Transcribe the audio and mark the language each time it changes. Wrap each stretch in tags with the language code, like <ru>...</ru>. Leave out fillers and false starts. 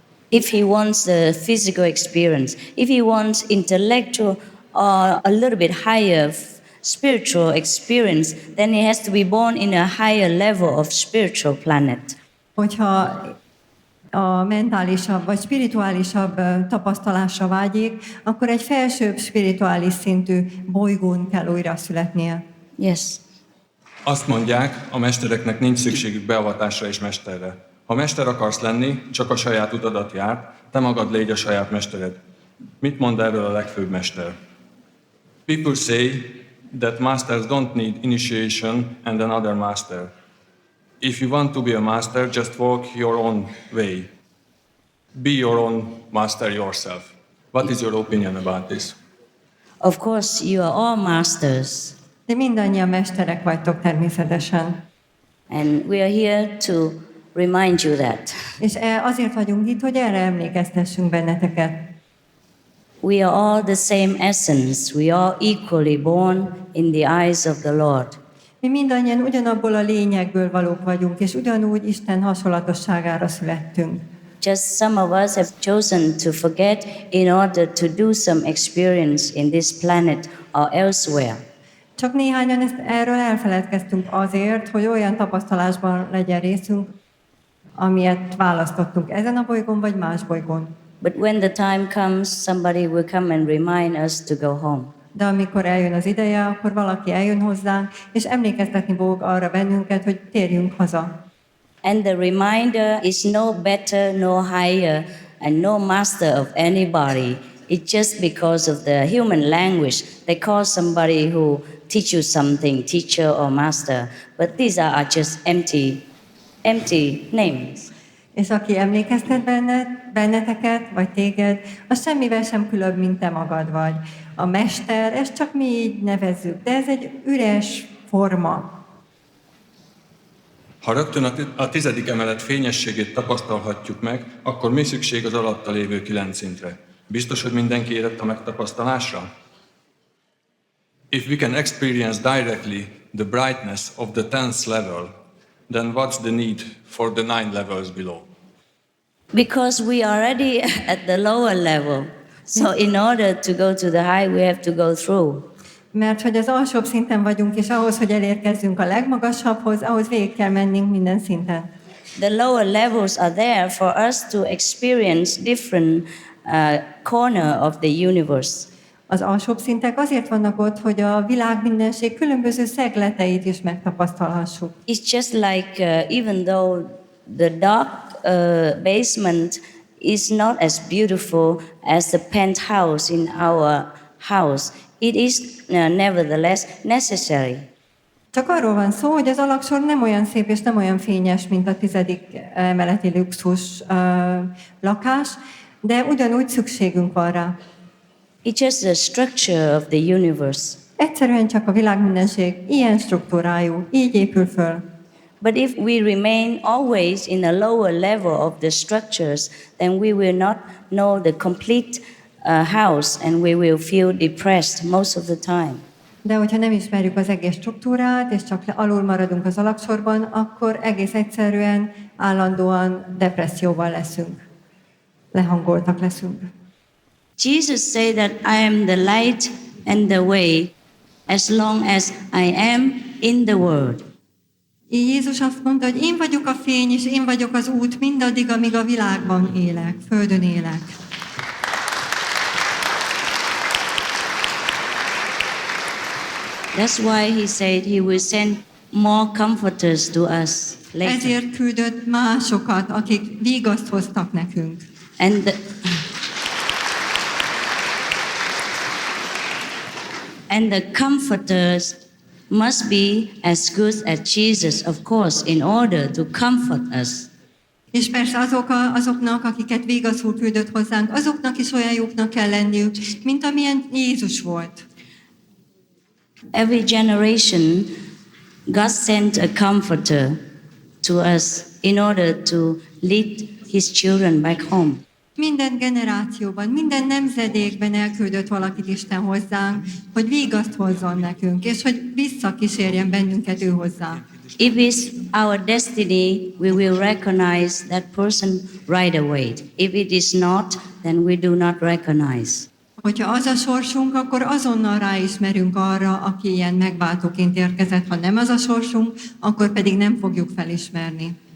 <en>If he wants the physical experience, if he wants intellectual or a little bit higher spiritual experience, then he has to be born in a higher level of spiritual planet.</en> <hu>Hogyha a mentálisabb vagy spirituálisabb tapasztalásra vágyik, akkor egy felsőbb spirituális szintű bolygón kell újra születnie.</hu> <en>Yes.</en> <hu>Azt mondják, a mestereknek nincs szükségük beavatásra és mesterre. Ha mester akarsz lenni, csak a saját utadat jár, te magad légy a saját mestered. Mit mond erről a legfőbb mester?</hu> <en>People say that masters don't need initiation and another master. If you want to be a master, just walk your own way. Be your own master yourself. What is your opinion about this? Of course, you are all masters,</en> <hu>De mindannyian mesterek vagytok természetesen.</hu> <en>and we are here to remind you that.</en> <hu>És azért vagyunk itt, hogy erre emlékeztessünk benneteket.</hu> <en>We are all the same essence. We are equally born in the eyes of the Lord.</en> <hu>Mi mindannyian ugyanabból a lényegből valók vagyunk, és ugyanúgy Isten hasonlatosságára születtünk.</hu> <en>Just some of us have chosen to forget in order to do some experience in this planet or elsewhere.</en> <hu>Csak néhányan erről elfeledkeztünk azért, hogy olyan tapasztalásban legyen részünk, amilyet választottunk ezen a bolygón vagy más bolygón.</hu> <en>But when the time comes, somebody will come and remind us to go home.</en> <hu>De amikor eljön az ideje, akkor valaki eljön hozzánk, és emlékeztetni fog arra bennünket, hogy térjünk haza.</hu> <en>And the reminder is no better, no higher, and no master of anybody. It's just because of the human language. They call somebody who teach you something, teacher or master. But these are just empty names.</en> <hu>És aki emlékeztet benneteket, vagy téged, az semmivel sem különb, mint te magad vagy. A mester, ezt csak mi így nevezzük, de ez egy üres forma. Ha rögtön a 10. emelet fényességét tapasztalhatjuk meg, akkor mi szükség az alatta lévő 9 szintre? Biztos, hogy mindenki érett a megtapasztalásra?</hu> <en>If we can experience directly the brightness of the 10th level, then what's the need for the 9 levels below? Because we are already at the lower level. So in order to go to the high, we have to go through.</en> <hu>Mert hogy az alsóbb szinten vagyunk, és ahhoz, hogy elérkezzünk a legmagasabbhoz, ahhoz végig kell mennünk minden szinten.</hu> <en>The lower levels are there for us to experience different corner of the universe.</en> <hu>Az alsóbb szintek azért vannak ott, hogy a világ mindenség különböző szegleteit is megtapasztalhassuk.</hu> <en>It's just like even though the dark basement is not as beautiful as the penthouse in our house, it is nevertheless necessary.</en> <hu>Csak arról van szó, hogy az alaksor nem olyan szép és nem olyan fényes, mint a 10. emeleti luxus lakás, de ugyanúgy szükségünk van rá.</hu> <en>It's just the structure of the universe.</en> <hu>Egyszerűen csak a világ mindenség ilyen struktúrájú, így épül föl.</hu> <en>But if we remain always in a lower level of the structures, then we will not know the complete house and we will feel depressed most of the time.</en> <hu>De hogyha nem ismerjük az egész struktúrát, és csak alul maradunk az alaksorban, akkor egész egyszerűen állandóan depresszióban leszünk. Lehangoltak leszünk.</hu> <en>Jesus said that I am the light and the way as long as I am in the world.</en> <hu>Így Jézus azt mondta, hogy én vagyok a fény, és én vagyok az út mindaddig, amíg a világban élek, földön élek.</hu> <en>That's why he said he will send more comforters to us later.</en> <hu>Ezért küldött másokat, akik vigaszt hoztak nekünk.</hu> <en>And the comforters must be as good as Jesus, of course, in order to comfort us.</en> <hu>És persze azoknak, akiket végazul küldött hozzánk, azoknak is olyan jóknak kell lenniük, mint amilyen Jézus volt.</hu> <en>Every generation, God sent a comforter to us in order to lead his children back home.</en> <hu>Minden generációban, minden nemzedékben elküldött valakit Isten hozzánk, hogy vigaszt hozzon nekünk, és hogy visszakísérjen bennünket ő hozzá.</hu> <en>If it's our destiny, we will recognize that person right away. If it is not, then we do not recognize.</en> <hu>Hogyha az a sorsunk, akkor azonnal ráismerünk arra, aki ilyen megváltóként érkezett. Ha nem az a sorsunk, akkor pedig nem fogjuk felismerni.</hu>